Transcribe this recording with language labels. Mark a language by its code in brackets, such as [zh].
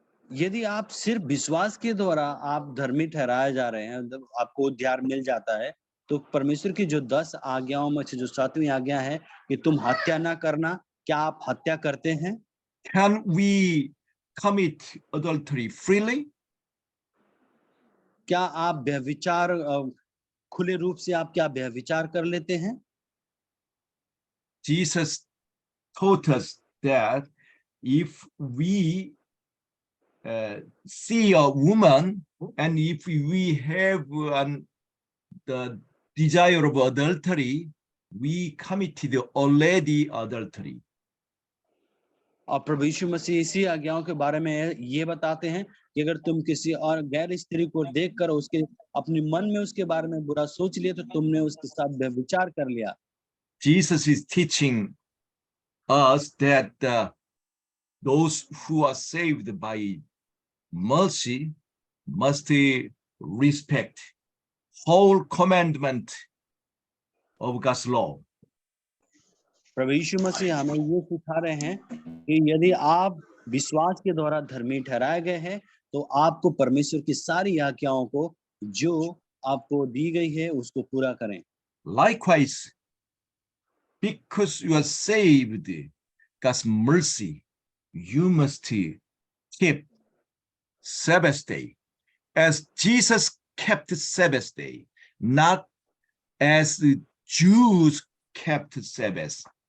[hi] यदि आप सिर्फ विश्वास के द्वारा आप धर्मी ठहराए जा रहे हैं, आपको उद्धार मिल जाता है, तो परमेश्वर की जो 10 आज्ञाओं में से जो 7वीं आज्ञा है कि तुम हत्या ना करना, क्या आप हत्या करते हैं? [en] Can we commit adultery freely? [hi] क्या आप व्यभिचार खुले रूप से आप क्या व्यभिचार कर लेते हैं? [en] Jesus taught us that if we see a woman and if we have the desire of adultery, we committed already adultery. [hi] और प्रभु यीशु मसीह इसी आज्ञाओं के बारे में ये बताते हैं कि अगर तुम किसी और गैर स्त्री को देखकर उसके अपने मन में उसके बारे में बुरा सोच लिया, तो तुमने उसके साथ व्यभिचार कर लिया। [en] Jesus is teaching us that those who are saved by mercy must respect whole commandment of God's law. [hi] प्रभु यीशु मसीह हमें ये सिखा रहे हैं कि यदि आप विश्वास के द्वारा धर्मी ठहराए गए हैं तो आपको परमेश्वर की सारी आज्ञाओं को जो आपको दी गई है उसको पूरा करें। [en] Likewise, because you are saved God's mercy, you must keep Sabbath day as Jesus kept Sabbath day, not as the Jews kept Sabbath.